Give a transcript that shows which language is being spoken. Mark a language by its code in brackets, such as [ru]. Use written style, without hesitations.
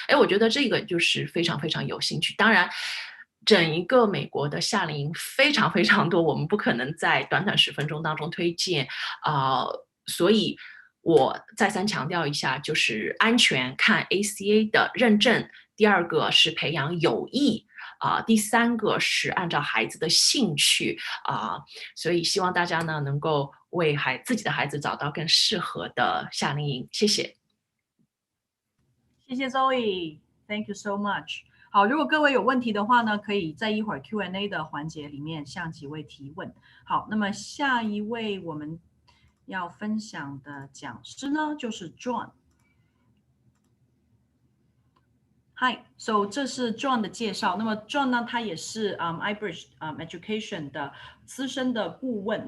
[zh] 我觉得这个就是非常非常有兴趣。当然整一个美国的夏令营非常非常多，我们不可能在短短10分钟当中推荐所以我再三强调一下，就是安全看 ACA 的认证，第2个是培养友谊第3个是按照孩子的兴趣所以希望大家呢能够为自己的孩子找到更适合的夏令营。谢谢。谢谢 [en] Zoe，Thank you so much。 [zh] 好，如果各位有问题的话呢，可以在一会儿 Q&A 的环节里面向几位提问。好，那么下一位我们要分享的讲师呢，就是 John。 [en] Hi，so [zh] 这是 John 的介绍。那么 John 呢，他也是iBridge Education 的资深的顾问。